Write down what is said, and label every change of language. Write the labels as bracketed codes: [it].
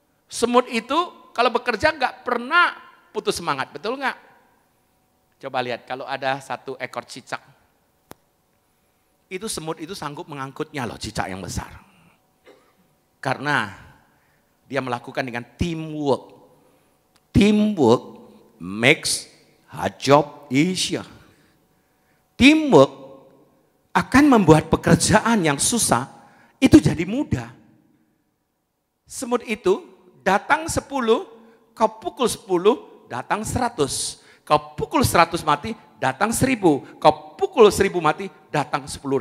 [id] Semut itu kalau bekerja gak pernah putus semangat, betul gak? Coba lihat kalau ada 1 ekor cicak. Itu semut itu sanggup mengangkutnya loh, cicak yang besar. Karena dia melakukan dengan teamwork. [en] Teamwork makes a job easier. [id] Teamwork akan membuat pekerjaan yang susah itu jadi mudah. Semut itu datang 10, kau pukul 10, datang 100. Kau pukul 100 mati, datang 1000. Kau pukul 1000 mati, datang 10.000.